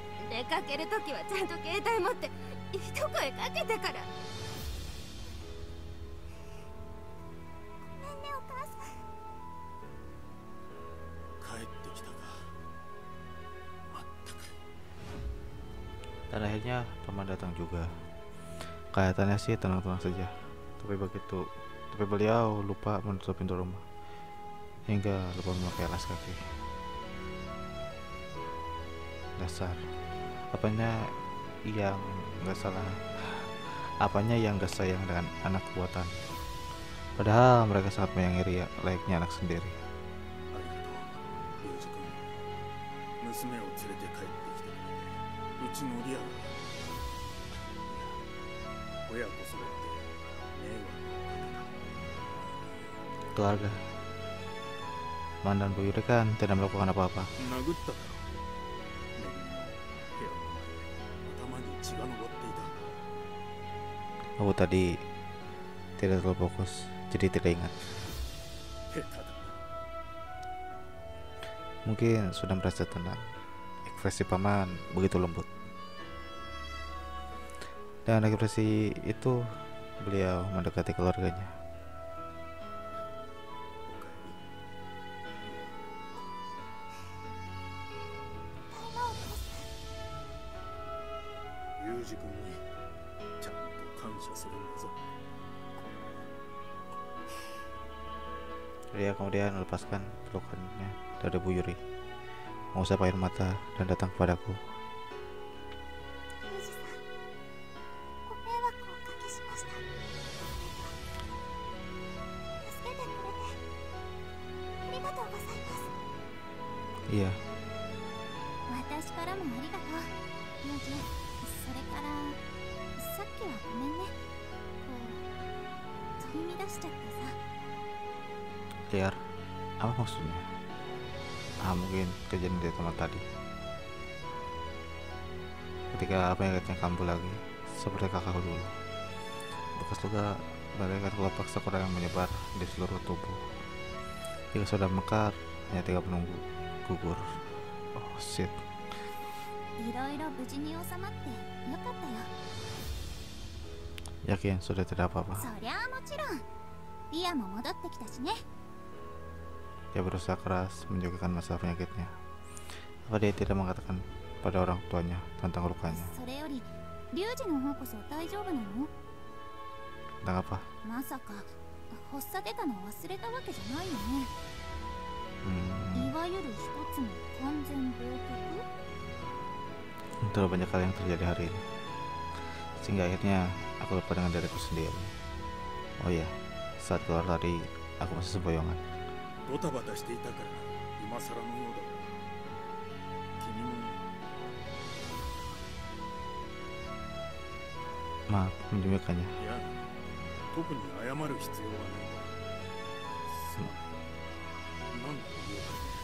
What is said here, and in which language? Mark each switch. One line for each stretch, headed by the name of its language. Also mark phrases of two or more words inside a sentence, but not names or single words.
Japanese: 出かけるときはちゃんと携帯持って一声かけてから。ごめんねお母さん。帰ってきたか。まったく。
Indonesian: Dan akhirnya paman datang juga. Kelihatannya sih tenang-tenang saja, tapi beliau lupa menutup pintu rumah hingga lupa memakai alas kaki. Dasar, apanya yang nggak salah, apanya yang nggak sayang dengan anak buatan. Padahal mereka sangat menyayangi Ria layaknya anak sendiri.
Japanese: ありがとう、リュウジ君。娘を連れて帰ってきてくれて、うちのリアルが。親子揃って迷惑をかけた。
Indonesian: Keluarga Man dan Bu Yuri kan tidak melakukan apa-apa.
Japanese: 殴っただろ。めぐみの部屋の前で頭に血が上っていた。
Indonesian: Aku tadi tidak terlalu fokus, jadi tidak ingat.
Japanese: 下手だな。
Indonesian: Mungkin sudah merasa tenang. Ekspresi paman begitu lembut. Dan ekspresi itu beliau mendekati keluarganya.
Japanese: ユージ君にちゃんと感謝するんだぞ。
Indonesian: Ria kemudian melepaskan pelukannya dari Bu Yuri, mengusap air mata dan datang kepadaku.
Japanese: ユージさん、ご迷惑をおかけしました。助けてくれてありがとうございます。
Indonesian: Iya,
Japanese: 私からもありがとう、ユージ。それからさっきはごめんね。こう取り乱しちゃってさ。
Indonesian: liar. Apa maksudnya? Mungkin kejadian di teman tadi. Ketika apa yang ingatnya kambuh lagi, seperti kakakku dulu. Bekas luka bagaikan kelopak sakura yang menyebar di seluruh tubuh. Jika sudah mekar, hanya tinggal menunggu gugur.
English: Oh shit.
Japanese: いろいろ無事に収まってよかったよ。
Indonesian: Yakin sudah tidak apa-apa.
Japanese: そりゃあもちろん。リアも戻ってきたしね。
Indonesian: Dia berusaha keras menjaga masalah penyakitnya. Apa dia tidak mengatakan pada orang tuanya tentang lukanya?
Japanese: それよりリュウジの方こそ大丈夫なの？
Indonesian: Tentang apa?
Japanese: まさか発作出たの忘れたわけじゃないよね。いわゆる一つの完全暴虐？
Indonesian: Terlalu banyak hal yang terjadi hari ini, sehingga akhirnya aku lupa dengan diriku sendiri. Oh iya, saat keluar tadi aku masih sempoyongan.
Japanese: ドタバタしていたから今更のようだ。君も
Indonesian: Maaf menyembuhkannya.
Japanese: いや、特に謝る必要はない。すまない。なんだ言うか。